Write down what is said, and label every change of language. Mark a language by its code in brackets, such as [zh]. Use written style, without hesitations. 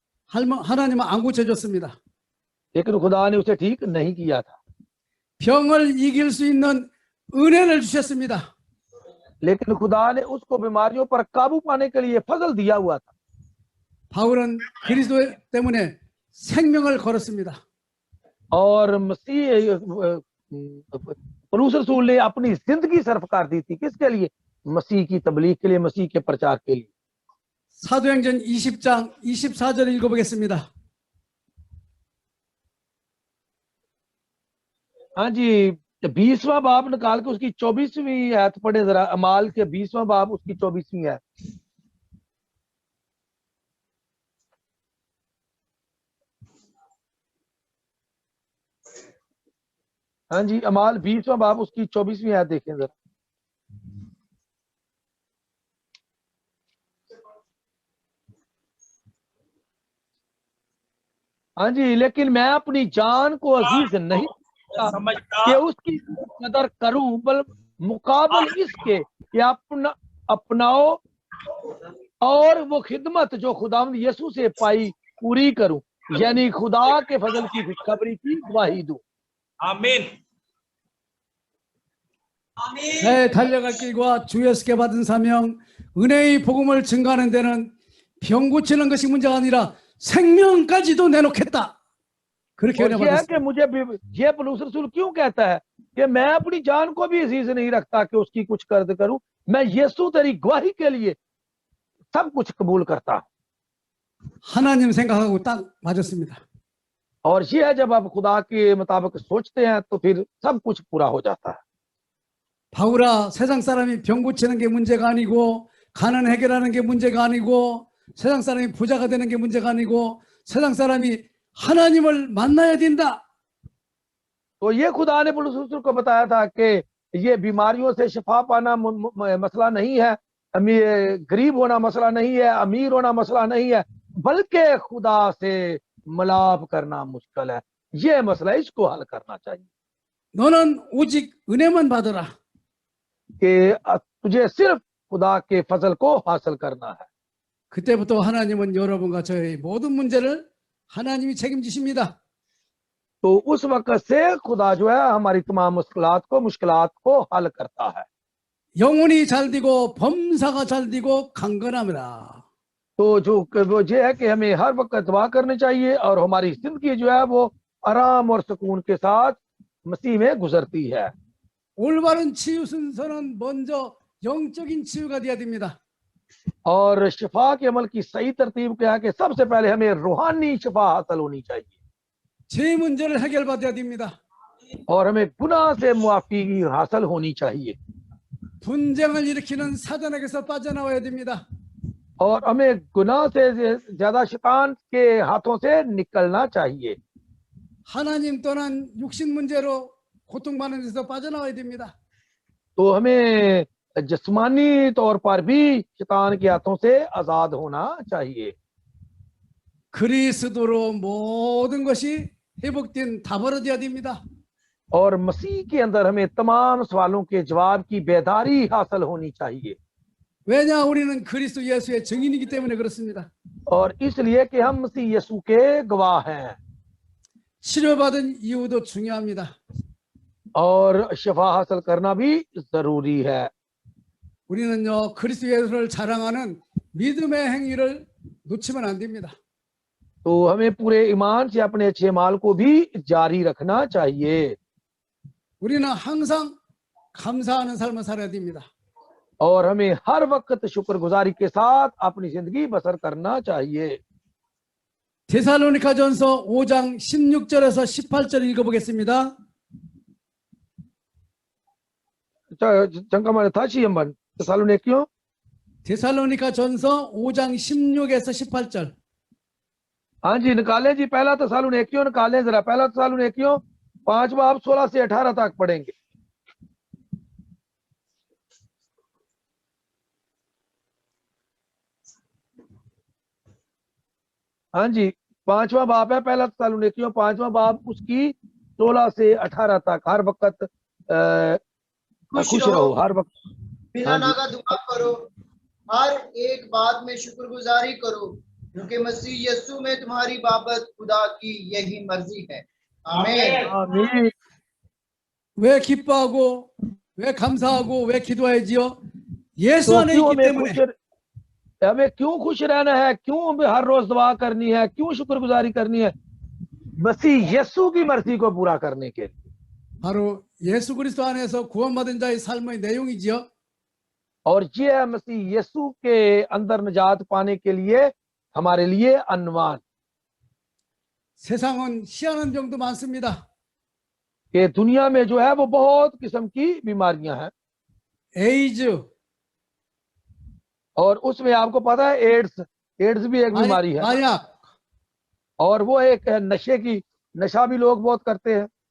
[ko] 하나님은 안 고쳐줬습니다. [hi] लेकिन खुदा ने उसे ठीक नहीं किया था। [ko] 병을 이길 수 있는 은혜를 주셨습니다. [hi] लेकिन खुदा ने उसको बीमारियों पर काबू पाने के लिए फजल दिया हुआ था। [ko] 바울은 그리스도 때문에 생명을 걸었습니다. [hi] और मसीह पौलुस रसूल ने अपनी जिंदगी सर्फ कर दी थी, किसके लिए? मसीह की तबलीग के लिए, मसीह के प्रचार के लिए। [ko] 사도행전 20장 24절 읽어보겠습니다. [hi] हाँ जी, 20वां बाब निकाल के उसकी 24वीं आयत पढ़े जरा। अमाल के 20वां बाब उसकी 24वीं आयत। हाँ जी, अमाल 20वां बाब उसकी 24वीं आयत देखें जरा। हाँ जी, लेकिन मैं अपनी जान को अजीज नहीं कि समझदार उसकी कदर करूं, बल मुकाबल इसके कि अपनाओ और वो खिदमत जो खुदावंद यीशु से पाई पूरी करूं, यानी खुदा के फजल की खुशखबरी की गवाही दूं। आमीन। [ko] 내 달려갈 길과 주 예수께 받은 사명, 은혜의 복음을 증거하는 데는 병 고치는 것이 문제가 아니라 생명까지도 내놓겠다. 그렇게 [hi] और [ko] 은혜 [hi] ये है कि [ko] 받았습니다. [hi] मुझे ये पौलुस रसूल क्यों कहता है कि मैं अपनी जान को भी अजीज नहीं रखता कि उसकी कुछ कर्ज करूं, मैं यीशु तेरी गवाही के लिए सब कुछ कबूल करता हूं। [ko] 하나님 생각하고 딱 맞았습니다. [hi] और ये है जब आप खुदा के मुताबिक सोचते हैं तो फिर सब कुछ पूरा हो जाता है। [ko] 바울아, 세상 사람이 병 고치는 게 문제가 아니고 가난 해결하는 게 문제가 아니고 세상 사람이 부자가 되는 게 문제가 아니고 세상 사람이 하나님을 만나야 된다. [hi] तो ये खुदा ने पौलुस रसूल को बताया था कि ये बीमारियों से शिफा पाना मसला नहीं है, गरीब होना मसला नहीं है, अमीर होना मसला नहीं है, बल्कि खुदा से मिलाप करना मुश्किल है। ये मसला, इसको हल करना चाहिए [ko] 너는 오직 은혜만 받으라. [hi] कि तुझे सिर्फ खुदा के फजल को हासिल करना है। [ko] 그때부터 하나님은 여러분과 저의 모든 문제를 하나님이 책임지십니다. [hi] तो उस वक्त से खुदा जो है हमारी तमाम मुश्किलात को हल करता है। [ko] 영혼이 잘 되고 범사가 잘 되고 강건함이라. [hi] तो जो वो ये है कि हमें हर वक्त दुआ करनी चाहिए और हमारी जिंदगी जो है वो आराम और सुकून के साथ मसीह में गुजरती है। [ko] 올바른 치유 순서는 먼저 영적인 치유가 되어야 됩니다. [hi] और शिफा के अमल की सही तरतीब क्या है कि सबसे पहले हमें रूहानी शिफा हासिल होनी चाहिए [ko] 제 문제를 해결받아야 됩니다. [hi] और हमें गुनाह से मुआफी हासिल होनी चाहिए [ko] 분쟁을 일으키는 사단에게서 빠져나와야 됩니다. [hi] और हमें गुनाह से ज्यादा शैतान के हाथों से निकलना चाहिए। [ko] 하나님 또한 육신 문제로 고통받는 데서 빠져나와야 됩니다. [hi] तो हमें जिस्मानी तौर पर भी शैतान के हाथों से आजाद होना चाहिए। [ko] 그리스도로 모든 것이 회복된 답으로 되어야 됩니다. [hi] और मसीह के अंदर हमें तमाम सवालों के जवाब की बेदारी हासिल होनी चाहिए। [ko] 왜냐 우리는 그리스도 예수의 증인이기 때문에 그렇습니다. [hi] और इसलिए कि हम मसीह यीशु के गवाह हैं [ko] 치료받은 이유도 중요합니다. [hi] और शिफा हासिल करना भी जरूरी है। [ko] 우리는요 그리스도 예수를 자랑하는 믿음의 행위를 놓치면 안 됩니다. [hi] तो हमें पूरे ईमान से अपने अच्छे माल को भी जारी रखना चाहिए [ko] 우리는 항상 감사하는 삶을 살아야 됩니다. [hi] और हमें हर वक्त शुक्रगुजारी के साथ अपनी जिंदगी बसर करना चाहिए। [ko] 데살로니가전서 5장 16절에서 18절 읽어보겠습니다. 잠깐만요. 다시 한번 데살로니가요? 데살로니가전서 5장 16에서 18절. [hi] हाँ जी, निकालें जी। पहला तेसालोनिकियों निकालें जरा। पहला तेसालोनिकियों 5 बाब 16 से 18 तक पढ़ेंगे। हाँ जी, 5वां बाब है पहला तेसालोनिकियों 5वां बाब उसकी 16 से 18 तक। हर वक्त खुश रहो, हर वक्त बिना नागा दुआ करो, हर एक बात में शुक्रगुजारी करो, क्योंकि मसीह यीशु में तुम्हारी बाबत खुदा की यही मर्जी है। आमीन। आमीन। [ko] 왜 기뻐하고 왜 감사하고 왜 기도해야지요? 예수 [hi] तो [ko] 안에 [hi] क्यों [ko] 있기 때문에. [hi] हमें क्यों खुश रहना है, क्यों हमें हर रोज दुआ करनी है, क्यों शुक्रगुजारी करनी है? मसीह यीशु की मर्जी को पूरा करने के लिए। [ko] 바로 예수 그리스도 안에서 구원받은 자의 삶의 내용이지요. [hi] और ये है मसीह यीशु के अंदर निजात पाने के लिए हमारे लिए अन्वान। [ko] 세상은 희한한 병도 많습니다. [hi] कि दुनिया में जो है वो बहुत किस्म की बीमारियां हैं, [ko] 에이즈, [hi] और उसमें आपको पता है एड्स भी एक बीमारी है, [ko] 마약, [hi] और वो एक है नशा भी लोग बहुत करते हैं,